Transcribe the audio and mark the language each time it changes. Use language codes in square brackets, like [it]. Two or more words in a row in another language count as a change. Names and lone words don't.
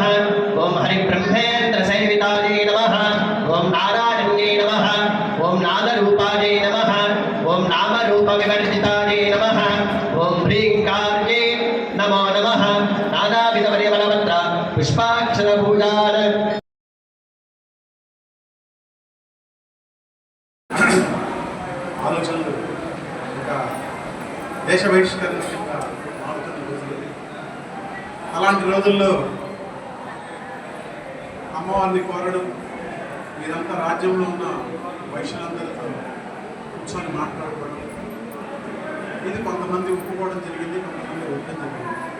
[sa] ओम हरिब्रह्मेन्द्र सेविताय नमः। ओम नारायण्ये नमः। ओम नादरूपाय नमः। ओम नामरूप विवर्जिताय नमः। ओम ह्रींकार्ये नमो नमः। नानाविध परिमलपत्र पुष्पाक्षर पूजार [te] ఆలోచనలు ఒక దేశ బహిష్కరణ కింద మారుతున్న రోజులు. అలాంటి రోజుల్లో అమ్మవారిని కోరడం, మీరంతా రాజ్యంలో ఉన్న వైశ్యులందరితో కూర్చొని మాట్లాడుకోవడం, ఇది కొంతమంది ఒప్పుకోవడం జరిగింది, కొంతమంది ఒప్పడం జరిగింది.